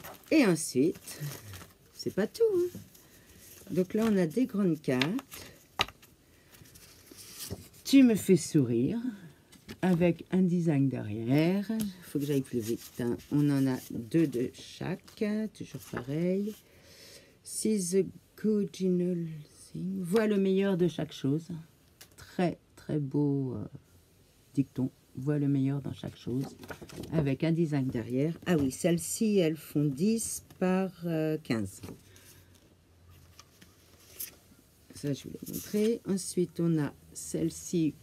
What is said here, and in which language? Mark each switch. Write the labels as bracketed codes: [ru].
[fr] Et ensuite, c'est pas tout. Hein. Donc là, on a des grandes cartes. Tu me fais sourire avec un design derrière. Il faut que j'aille plus vite. Hein. On en a deux de chaque. Toujours pareil. [en] See the good in all things. [fr] Vois le meilleur de chaque chose. Très, très beau dicton. Vois le meilleur dans chaque chose. Avec un design derrière. Ah oui, celles-ci, elles font 10 par 15. Ça, je vais vous montrer. Ensuite, on a celle-ci.